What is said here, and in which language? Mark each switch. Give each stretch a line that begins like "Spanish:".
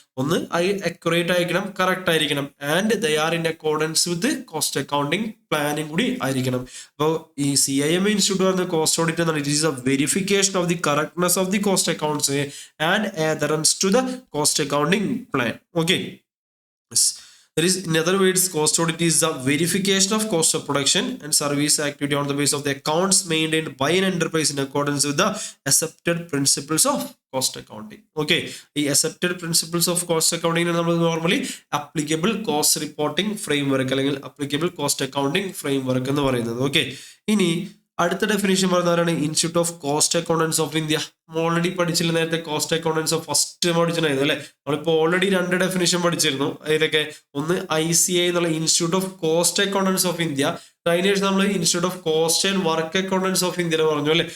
Malayalam: ഒന്ന് അക്യുറേറ്റ് ആയിരിക്കണം, കറക്റ്റ് ആയിരിക്കണം,
English: and they are in accordance with cost accounting പ്ലാനും
Malayalam: കൂടി ആയിരിക്കണം. അപ്പോൾ ഈ CIMA ഇൻസ്റ്റിറ്റ്യൂട്ട് പറയുന്ന കോസ്റ്റ് ഓഡിറ്റ് എന്നാണ്
English: It is a verification of the correctness of the cost accounts and adherence to the cost accounting plan. Okay, yes. That is, in other words, cost audit is the verification of cost of production and service activity on the basis of the accounts maintained by an enterprise in accordance with the accepted principles of cost accounting. Okay, the accepted principles of cost accounting
Malayalam: നമ്മൾ normally
English: applicable cost reporting framework അല്ലെങ്കിൽ applicable cost accounting framework
Malayalam: എന്ന് പറയുന്നത്. Okay, ഇനി അടുത്ത definition പറയുന്നവരാണ് institute of cost accountants of India. Already പഠിച്ചില്ല നേരത്തെ cost accountants of first പഠിച്ചിട്ടുണ്ടായിരുന്നു അല്ലെ. നമ്മളിപ്പോൾ ഓൾറെഡി 2 ഡെഫിനേഷൻ പഠിച്ചിരുന്നു. അതിലൊക്കെ ഒന്ന് ICA എന്നുള്ള institute of cost accountants of India, അതിനുശേഷം നമ്മൾ institute of cost and work accountants of India പറഞ്ഞു അല്ലെ.